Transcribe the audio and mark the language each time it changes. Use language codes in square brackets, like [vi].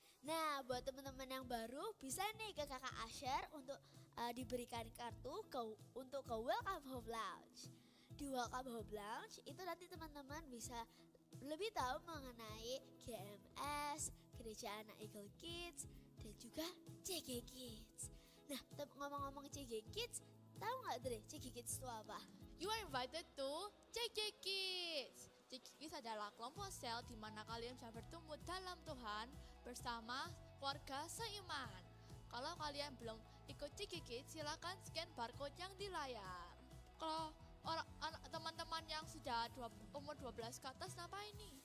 [id] Nah, buat teman-teman yang baru bisa nih ke kakak Asher untuk diberikan kartu untuk ke Welcome Home Lounge. Di Welcome Home Lounge itu nanti teman-teman bisa lebih tahu mengenai GMS, Gereja Anak Eagle Kids, dan juga CG Kids. Nah, ngomong-ngomong CG Kids, tahu nggak Dre, CG Kids itu apa? [en] You are invited to CG Kids. [id] CG Kids adalah kelompok sel di mana kalian bisa bertumbuh dalam Tuhan bersama keluarga seiman. Kalau kalian belum ikut CG Kids, silakan scan barcode yang di layar. Kalau teman-teman yang sudah umur 12 ke atas apa ini?